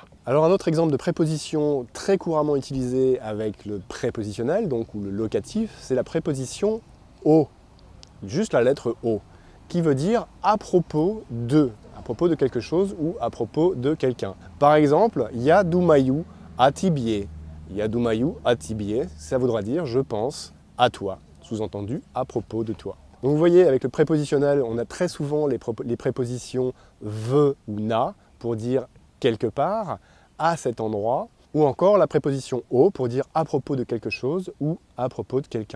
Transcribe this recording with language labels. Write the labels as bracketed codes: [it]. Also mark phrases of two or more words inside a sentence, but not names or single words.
[fr] Alors un autre exemple de préposition très couramment utilisée avec le prépositionnel, donc ou le locatif, c'est la préposition au, juste la lettre o, qui veut dire à propos de quelque chose ou à propos de quelqu'un. Par exemple, [ru] ya думаю о тебе. Ya думаю о тебе, [fr] ça voudra dire je pense à toi, sous-entendu à propos de toi. Donc vous voyez, avec le prépositionnel, on a très souvent les prépositions ve ou na pour dire quelque part, à cet endroit, ou encore la préposition au pour dire à propos de quelque chose ou à propos de quelqu'un.